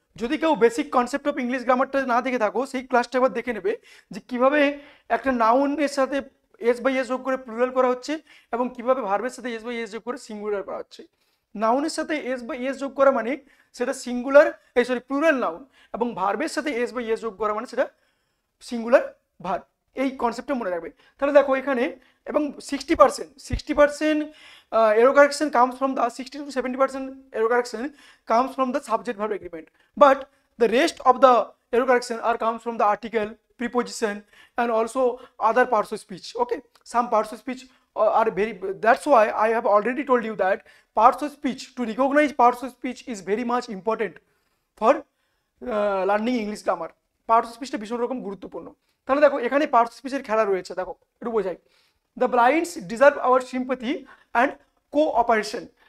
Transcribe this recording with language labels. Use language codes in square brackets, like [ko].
[bn] যদি কেউ basic concept of English গ্রামারটা না দেখে থাকো, সেই ক্লাসটা একবার দেখে নেবে যে কিভাবে একটা নাউনের সাথে এস বাই এস যোগ করে প্লুরাল করা হচ্ছে, এবং কিভাবে ভার্বের সাথে এস বাই এস যোগ করে সিঙ্গুলার করা হচ্ছে। নাউনের সাথে এস বাই এস যোগ করা মানে সেটা সিঙ্গুলার, প্লুরাল নাউন, এবং ভার্বের সাথে এস বাই এস যোগ করা মানে সেটা সিঙ্গুলার ভার্ব। এই কনসেপ্টটা মনে রাখবে। তাহলে দেখো এখানে, এবং [en] 60% error correction comes from the 60 to 70% error correction comes from the subject verb agreement, but the rest of the error correction comes from the article, preposition, and also other parts of speech. Okay, some parts of speech are very, that's why I have already told you that parts of speech, to recognize parts of speech is very much important for learning English grammar. [bn] Parts of স্পিচটা ভীষণ রকম গুরুত্বপূর্ণ। তাহলে দেখো এখানে parts of স্পিচের খেলা রয়েছে, দেখো একটু বোঝাই। [en] The blinds deserve our sympathy and cooperation.